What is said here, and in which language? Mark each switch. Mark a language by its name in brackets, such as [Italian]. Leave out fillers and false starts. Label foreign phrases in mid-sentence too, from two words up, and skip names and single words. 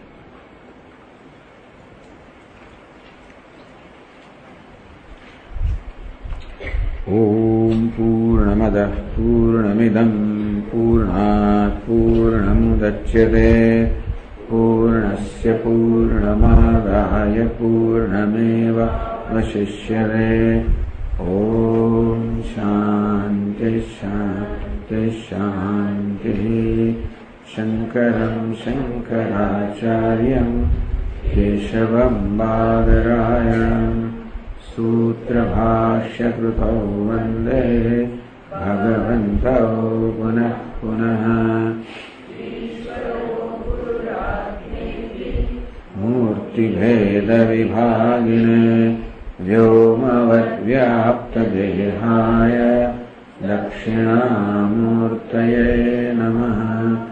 [Sanskrit] ओम पूर्णमदः पूर्णमिदं पूर्णात पूर्णमुदच्यते पूर्णस्य पूर्णमादाय पूर्णमेवावशिष्यते. ओम शांति शांति शांति. शंकरं शंकराचार्यं केशवं बादरायणं सूत्रभाष्यकृतौ वन्दे भगवन्तौ पुनः पुनः. मूर्तिभेदविभागिने व्योमवद्व्याप्तदेहाय दक्षिणामूर्तये नमः.